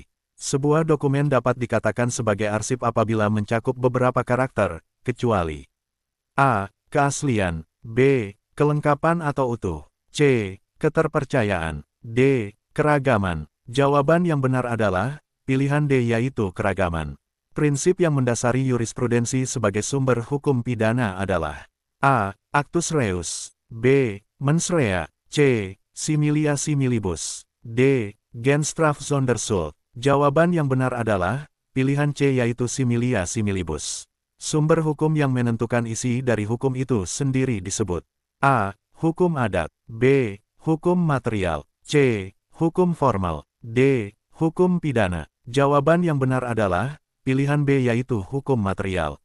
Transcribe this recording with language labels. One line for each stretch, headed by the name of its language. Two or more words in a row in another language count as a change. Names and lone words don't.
Indonesian: Sebuah dokumen dapat dikatakan sebagai arsip apabila mencakup beberapa karakter, kecuali A. Keaslian. B. Kelengkapan atau utuh. C. Keterpercayaan. D. Keragaman. Jawaban yang benar adalah, pilihan D yaitu keragaman. Prinsip yang mendasari jurisprudensi sebagai sumber hukum pidana adalah A.
Latin: Actus reus, B. Mens rea, C. Similia similibus, D.
Dutch: Genstrafsonderschuld.
Indonesian: Jawaban yang benar adalah pilihan C yaitu
Latin: similia similibus.
Indonesian: Sumber hukum yang menentukan isi dari hukum itu sendiri disebut A. Hukum adat, B. Hukum material, C. Hukum formal, D. Hukum pidana. Jawaban yang benar adalah pilihan B yaitu hukum material.